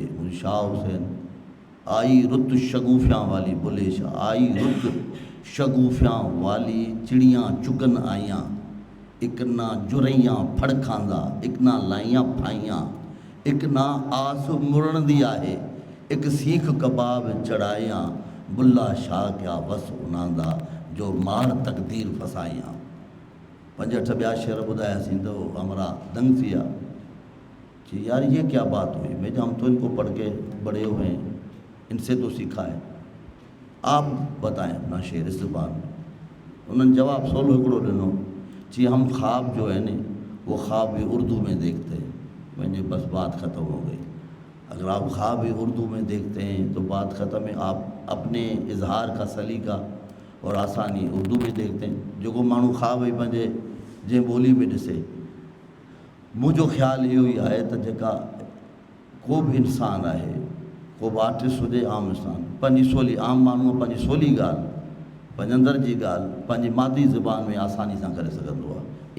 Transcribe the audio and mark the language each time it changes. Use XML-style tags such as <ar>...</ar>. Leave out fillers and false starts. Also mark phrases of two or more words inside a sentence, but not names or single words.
<pa>شاہ حسین آئی رت شگوفیاں والی، بلے شاہ آئی رت شگوفیاں والی، چڑیاں چگن آئیاں، اک نہ جڑیاں پھڑکاندا، اک نہ لائیاں پھائیاں، اک نہ آس مڑندی آہے، اک سیخ کباب چڑھائیاں، بلہا شاہ کیہ وس اناندا، جو مار تقدیر پھسائیاں.</pa> <sd>5-8 ॿिया शेर ॿुधायासीं तो हमारा दंग थी विया</sd> <ur>کہ یار یہ کیا بات ہوئی. میں ہم تو ان کو پڑھ کے بڑے ہوئے ہیں، ان سے تو سیکھا ہے، آپ بتائیں اپنا شعر اس زبان میں. انہوں نے جواب</ur> <sd>सोलो हिकिड़ो ॾिनो,</sd> <ur>جی ہم خواب جو ہے نہ وہ خواب بھی اردو میں دیکھتے ہیں. میں نے بس بات ختم ہو گئی. اگر آپ خواب بھی اردو میں دیکھتے ہیں تو بات ختم ہے. آپ اپنے اظہار کا سلیقہ اور آسانی اردو میں دیکھتے ہیں.</ur> <sd>जो को माण्हू ख्वाब ही पंहिंजे जंहिं ॿोली में ॾिसे, मुझो ख़्याल इहो ई आहे त जेका को बि इंसान आहे, को बि आर्टिस्ट हुजे, आम इंसान पंहिंजी सवली, आम माण्हू पंहिंजी सवली ॻाल्हि, पंहिंजे अंदरि जी ॻाल्हि पंहिंजी मादी ज़ुबान में आसानी सां करे सघंदो आहे।</sd>